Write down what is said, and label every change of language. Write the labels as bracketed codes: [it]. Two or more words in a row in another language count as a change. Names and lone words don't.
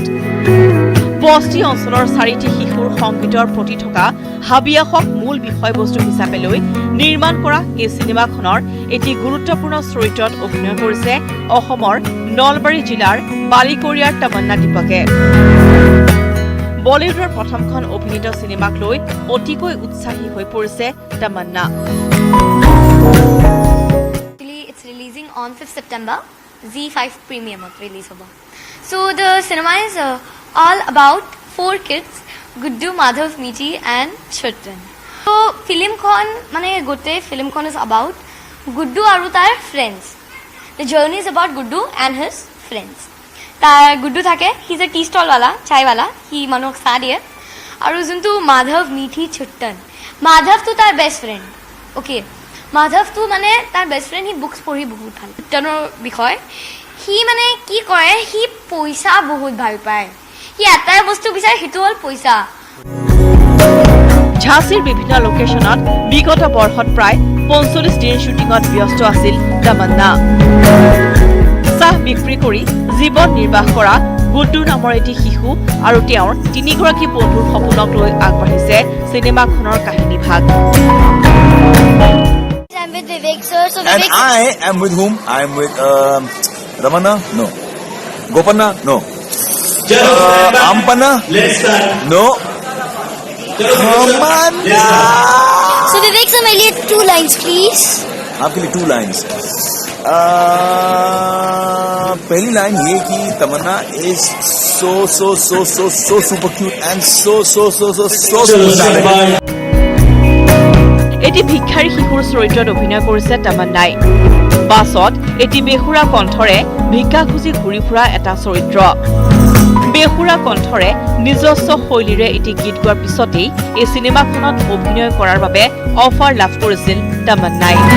[as] বস্তি অঞ্চলৰ 4টি শিশুৰ সংগীতৰ প্ৰতি থকা হাবিয়াসক মূল বিষয়বস্তু হিচাপে লৈ নিৰ্মাণ কৰা এই চিনেমাখনৰ এটি গুৰুত্বপূৰ্ণ চৰিত্ৰত অভিনয় কৰিছে অসমৰ নলবাৰী জিলাৰ বালিকৰীয়াৰ তামান্না দীপকে। বলিউডৰ প্ৰথমখন অভিনীত চিনেমাক লৈ অতিকৈ উৎসাহী হৈ পৰিছে তামান্না। [en] It's releasing on 5th September. [as] Z5 Premium release hoba. [en] So the cinema is all about 4 kids, Guddu, Madhav, Meeti and Chutran. [as] So filmখন মানে গোটেই filmখন [en] is about [as] Guddu আৰু তাৰ friends. [en] The journey is about Guddu and his friends. [as] তাৰ গুড্ডু থাকে, [en] he's a tea stall wala, [hi] चाय वाला, [en] he [as] মানুহক চাহ দিয়ে। আৰু যোনটো মাধৱ, মিঠি, চুট্টন, মাধৱটো তাৰ [en] best friend. [as] অ'কে, মাধৱটো মানে তাৰ [en] best friend, [as] সি বুকছ পঢ়ি বহুত ভাল। চুট্টনৰ বিষয়, সি মানে কি কৰে, সি পইচা বহুত ভাল পায়। সি এটাই বস্তু বিচাৰে, সেইটো হ'ল পইচা। ঝাঁচীৰ বিভিন্ন লোকেশ্যনত বিগত বৰ্ষত প্ৰায় 45 দিন শ্বুটিঙত ব্যস্ত আছিল তামান্না। চাহ বিক্ৰী কৰি জীৱন নিৰ্বাহ কৰা গুড্ডু নামৰ এটি শিশু আৰু তেওঁৰ 3গৰাকী বন্ধুৰ সপোনক লৈ আগবাঢ়িছে চিনেমাখনৰ কাহিনী ভাগ। [en] I'm with Vivek sir. So And Vivek, I am with whom? I am with Ramana? No. Gopanna? No. Ampanna? No. Kamana? so Vivek sir, [hi] मेरे लिए [en] 2 lines please. [hi] आपके लिए [en] 2 lines. [hi] पहली लाइन ये कि [en] तमन्ना इज so super cute and so [as] এটি ভিক্ষাৰী শিশুৰ চৰিত্ৰত অভিনয় কৰিছে তামান্নাই বাছত এটি বেহুৰা কণ্ঠৰে ভিক্ষা খুজি ঘূৰি ফুৰা এটা চৰিত্ৰ বেহুৰা কণ্ঠৰে নিজস্ব শৈলীৰে এটি গীত গোৱাৰ পিছতেই এই চিনেমাখনত অভিনয় কৰাৰ বাবে অফাৰ লাভ কৰিছিল তামান্নাই